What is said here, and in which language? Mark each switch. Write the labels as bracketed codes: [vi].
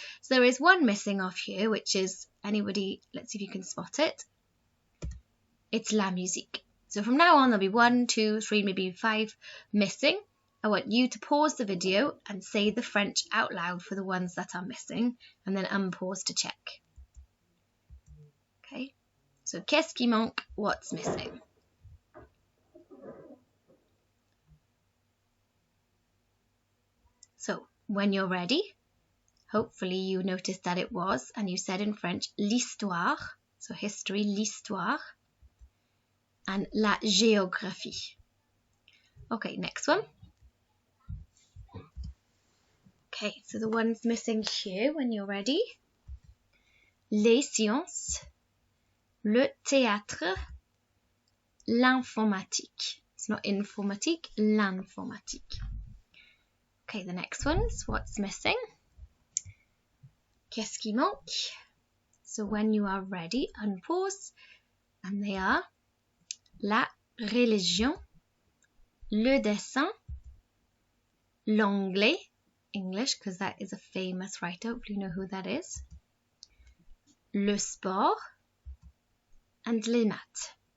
[en] So there is one missing off here, which is, anybody, let's see if you can spot it. It's la musique. So from now on there'll be 1, 2, 3, maybe 5 missing. I want you to pause the video and say the French out loud for the ones that are missing, and then unpause to check. [fr] Okay, so qu'est-ce qui manque? [en] What's missing? So when you're ready, hopefully you noticed that it was, and you said in French, l'histoire, so history, l'histoire, and la géographie. Okay, next one. Okay, so the ones missing here when you're ready. [fr] Les sciences, le théâtre, l'informatique. [en] It's not informatique, l'informatique. Okay, the next one's what's missing. [fr] Qu'est-ce qui manque? [en] So when you are ready, unpause. And they are [fr] la religion, le dessin, l'anglais, [en] English, because that is a famous writer, hopefully you know who that is, le sport, and les maths.